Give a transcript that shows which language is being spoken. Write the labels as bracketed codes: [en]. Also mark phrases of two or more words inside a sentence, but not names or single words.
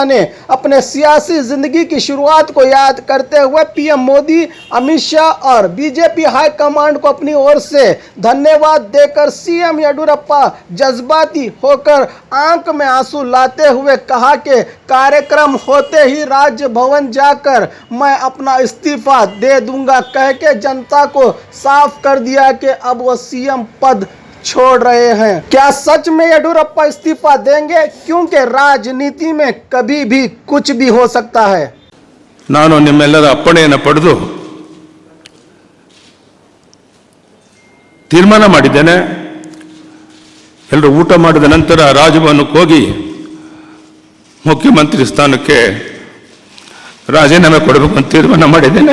[hi] ने अपने सियासी जिंदगी की शुरुआत को याद करते हुए पीएम मोदी, अमित शाह और बीजेपी [en] high command [hi] को अपनी ओर से धन्यवाद देकर सीएम येडियुरप्पा जज्बाती होकर आंख में आंसू लाते हुए कहा कि कार्यक्रम होते ही राज्य भवन जाकर मैं अपना इस्तीफा दे दूंगा, कह के जनता को साफ कर दिया कि अब वो सीएम पद छोड़ रहे हैं। क्या सच में येडियुरप्पा इस्तीफा देंगे? क्योंकि राजनीति में कभी भी कुछ भी हो सकता है। [kn] ನಾನು ನಿಮ್ಮೆಲ್ಲರ ಅಪ್ಪಣೆಯನ್ನು ಪಡೆದು ತೀರ್ಮಾನ ಮಾಡಿದ್ದೇನೆ. ಎಲ್ಲರೂ ಊಟ ಮಾಡಿದ ನಂತರ ರಾಜಭವನಕ್ಕೆ ಹೋಗಿ ಮುಖ್ಯಮಂತ್ರಿ ಸ್ಥಾನಕ್ಕೆ ರಾಜೀನಾಮೆ ಕೊಡಬೇಕು ಅಂತ ತೀರ್ಮಾನ ಮಾಡಿದ್ದೇನೆ.